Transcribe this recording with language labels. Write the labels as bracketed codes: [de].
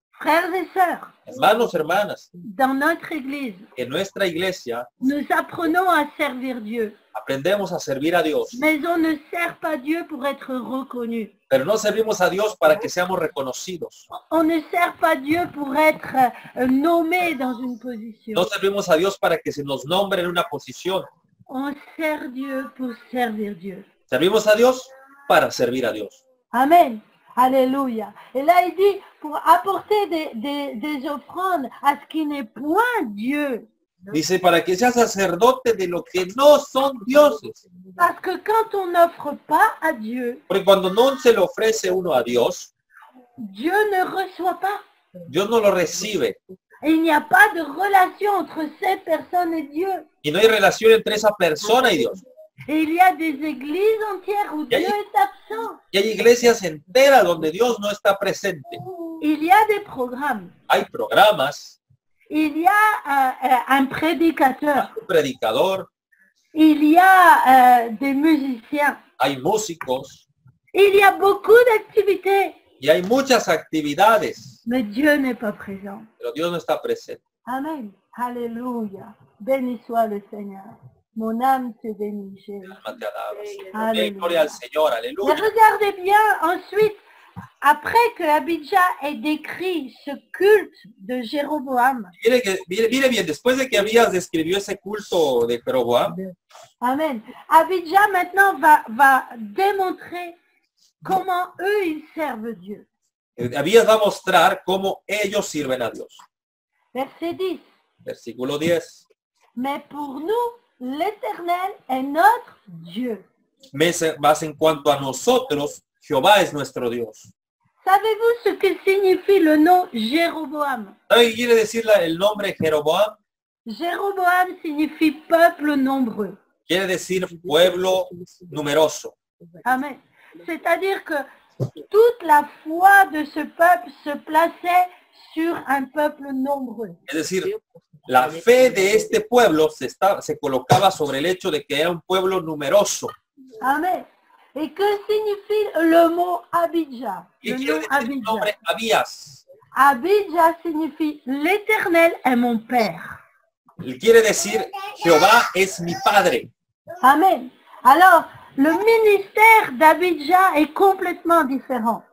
[fr] Frères et sœurs, [es] Hermanos, hermanas, [fr] dans notre Église, [es] en nuestra iglesia [fr] nous apprenons à servir Dieu, [es] aprendemos a servir a Dios, [fr] mais on ne sert pas Dieu pour être reconnu. [es] pero no servimos a Dios para que seamos reconocidos. [fr] On ne sert pas Dieu pour être nommé dans une position. [es] No servimos a Dios para que se nos nombre en una posición. [fr] On sert Dieu pour servir Dieu. [es] Servimos a Dios para servir a Dios. [fr] Amen. Alléluia. Et là, il dit, pour apporter des offrandes à ce qui n'est point Dieu. [es] Dice, para que sea sacerdote de lo que no son dioses. [fr] Parce que quand on n'offre pas à Dieu, [es] Porque cuando no se le ofrece uno a Dios, [fr] Dieu ne reçoit pas. [es] Dios no lo recibe. [fr] Et il n'y a pas de relation entre ces personnes et Dieu. [es] Y no hay relación entre esa persona y Dios. [fr] Et il y a des églises entières où [es] Y hay- [fr] Dieu est absent. [es] Y hay iglesias enteras donde Dios no está presente. [fr] Il y a des programmes. [es] Hay programas, [fr] Il y a un prédicateur. [es] un predicador, [fr] Il y a des musiciens. [es] hay músicos [fr] Il y a beaucoup d'activités. [es] y hay muchas actividades, [fr] Mais Dieu n'est pas présent. [es] pero Dios no está presente. [fr] Amen. Alléluia. Béni soit le Seigneur. Mon âme te bénit, Jésus. [es] Alma te alabas. Aleluya. Amén, gloria al Señor, [fr] Mais [es] aleluya. [fr] regardez bien ensuite, après que Abijah ait décrit ce culte de Jéroboam, [es] Mire bien, después de que Abías describió ese culto de Jeroboam, Amen. [fr] Abijah maintenant va démontrer comment eux ils servent Dieu. [es] Abías va a mostrar cómo ellos sirven a Dios. [fr] Verset 10. [es] Versículo 10. [fr] Mais pour nous, l'Éternel est notre Dieu. [es] Más en cuanto a nosotros, Jehová es nuestro Dios. [fr] Savez-vous ce que signifie le nom Jéroboam? [es] ¿Sabe qué quiere decir el nombre Jeroboam? [fr] Jéroboam signifie peuple nombreux. [es] Quiere decir pueblo numeroso. Amen. [fr] C'est-à-dire que toute la foi de ce peuple se plaçait sur un peuple nombreux. [es] Es decir, la fe de este pueblo se colocaba sobre el hecho de que era un pueblo numeroso. [fr] Amen. Et que signifie le mot Abijah? [es] ¿Qué [fr] Le [es] quiere [fr] nom [es] decir el [fr] Abijah. [es] nombre Abías? [fr] Abijah signifie l'Éternel est mon Père. [es] Quiere decir Jehová es mi padre. Amen. [fr] Alors, le ministère d'Abijah est complètement différent.